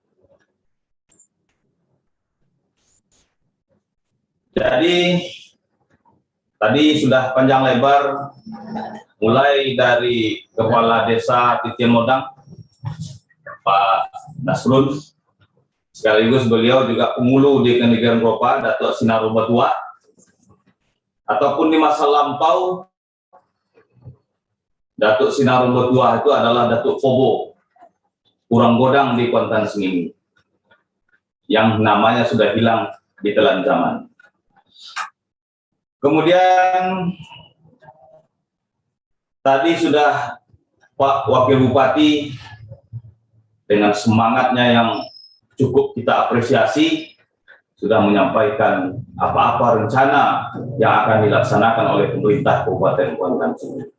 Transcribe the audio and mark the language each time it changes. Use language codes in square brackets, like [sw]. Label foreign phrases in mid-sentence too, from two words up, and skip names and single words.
[id] Jadi tadi sudah panjang lebar, mulai dari Kepala Desa Titian Modang, Pak Nasrun, sekaligus beliau juga pengulu di Kenegara Eropa, Datuk Sinaru Batua, ataupun di masa lampau Datuk Sinaru Batua itu adalah Datuk Fobo, Kurang Godang di Kuantan Sengingi, yang namanya sudah hilang di telan zaman. Kemudian tadi sudah Pak Wakil Bupati dengan semangatnya yang cukup kita apresiasi sudah menyampaikan apa-apa rencana yang akan dilaksanakan oleh pemerintah Kabupaten Kuantan Sengingi.